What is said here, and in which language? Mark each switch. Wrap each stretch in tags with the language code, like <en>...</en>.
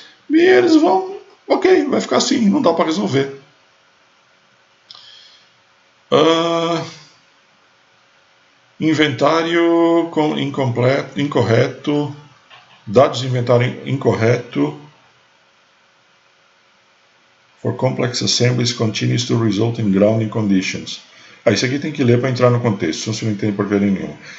<pt>E eles vai ficar assim, não dá para resolver. Inventário incorreto, dados de inventário incorreto.</pt> <en>For complex assemblies continues to result in grounding conditions.</en> <pt>Isso aqui tem que ler para entrar no contexto, senão você não entende porcaria nenhuma.</pt>